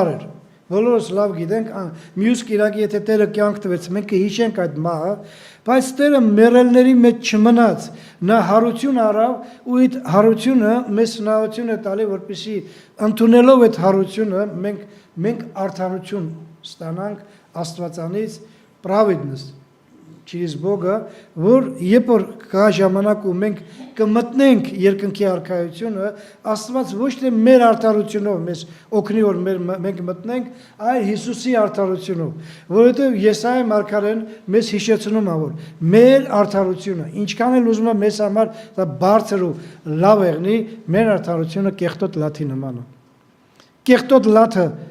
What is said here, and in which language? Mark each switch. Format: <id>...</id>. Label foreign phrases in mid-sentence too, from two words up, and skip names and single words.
<hy>էր։ Բոլորս լավ գիտենք, մյուս կիրակի եթե Տերը կյանք տվեց, մենք կհիշենք այդ մահը, բայց Տերը մեռելների մեջ չմնաց, նա հարություն առավ ու այդ հարությունը մեզ հնարավորություն է տալի, որպեսզի ընդունելով այդ հարությունը մենք արդարություն ստանանք Աստվածանից,</hy> <ru>праведность через Бога,</ru> <hy>որ երբ որ կա ժամանակ ու մենք կմտնենք երկնքի արքայությունը, Աստված ոչ թե մեր արդարությունով մեզ օգնի որ մենք մտնենք, այլ Հիսուսի արդարությունով, որովհետև Եսայա մարգարեն մեզ հիշեցնում է որ մեր արդարությունը, ինչքան էլ ուզում է մեզ համար դա բարձր ու լավ եղնի, մեր արդարությունը կեղտոտ լաթի նման է։ Կեղտոտ լաթը</hy>